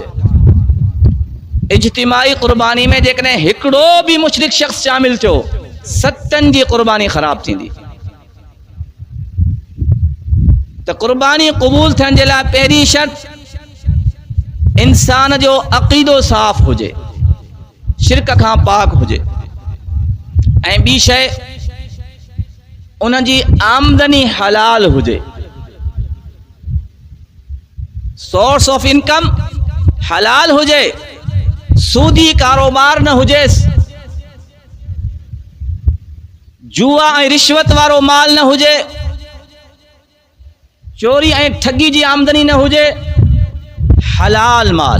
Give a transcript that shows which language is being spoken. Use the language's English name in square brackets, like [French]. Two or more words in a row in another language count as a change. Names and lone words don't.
[Sindhi] اجتماعی قربانی میں جیکنے ہکڑو بھی مشرک شخص شامل تھو 7 جی قربانی خراب تھی دی. تو قربانی قبول تھن جلا پہری شرط انسان جو عقیدو صاف ہوجے، شرک کھاں پاک ہوجے. ऐं ॿी शइ उन जी आमदनी हलाल हुजे. [English] source of income [Sindhi] हलाल हुजे, सूदी कारोबार न हुजेस, जुआ ऐं रिश्वत वारो माल न हुजे, चोरी ऐं ठगी जी आमदनी न हुजे, हलाल माल.